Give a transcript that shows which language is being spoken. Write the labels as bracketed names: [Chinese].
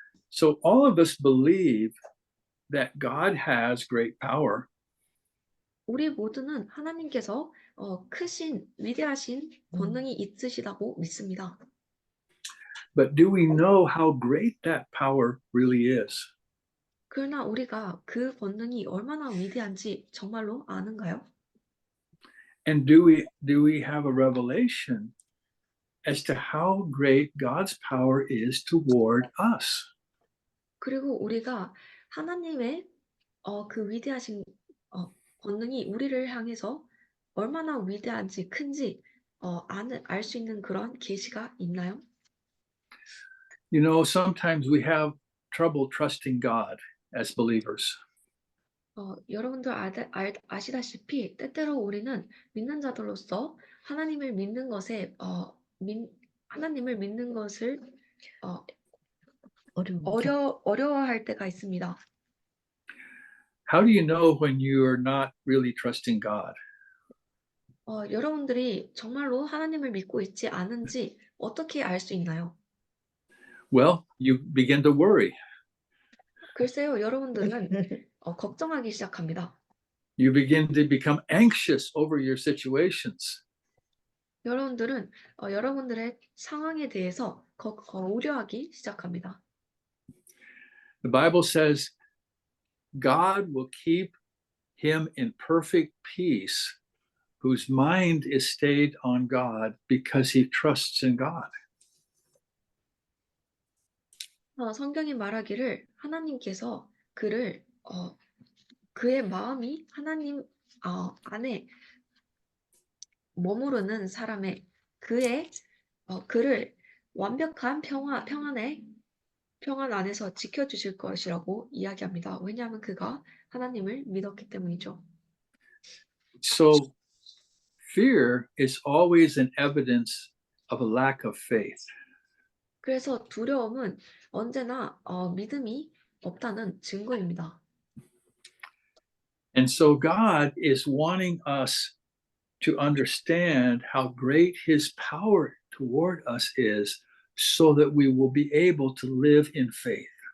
[English] So all of us believe that God has great power. [Korean] 우리 모두는 하나님께서 크신 위대하신 권능이 있으시다고 믿습니다. [English] But do we know how great that power really is? [Korean] 그러나 우리가 그 권능이 얼마나 위대한지 정말로 아는가요? [English] And do we have a revelation as to how great God's power is toward us? [Korean] 그리고 우리가 하나님의 그 위대하신 권능이 우리를 향해서 얼마나 위대한지 큰지 알 수 있는 그런 계시가 있나요? [English] You know, sometimes we have trouble trusting God as believers. [Korean] 여러분들 아시다시피 때때로 우리는 믿는 자들로서 하나님을 믿는 것에 하나님을 믿는 것을 어려워할 때가 있습니다. [English] How do you know when you are not really trusting God? [Korean] 여러분들이 정말로 하나님을 믿고 있지 않은지 어떻게 알 수 있나요? [English] Well, you begin to worry. [Korean] 글쎄요, 여러분들은 걱정하기 시작합니다. [English] You begin to become anxious over your situations. [Korean] 여러분들은 여러분들의 상황에 대해서 우려하기 시작합니다. [English] The Bible says God will keep him in perfect peace whose mind is stayed on God because he trusts in God. [Korean] 성경이 말하기를 하나님께서 그의 마음이 하나님 안에 머무르는 사람의 그를 완벽한 평안 안에서 지켜주실 것이라고 이야기합니다. 왜냐하면 그가 하나님을 믿었기 때문이죠. [English] So fear is always an evidence of a lack of faith. [Korean] 그래서 두려움은 언제나 믿음이 없다는 증거입니다. [English] And so God is wanting us to understand how great his power toward us is so that we will be able to live in faith.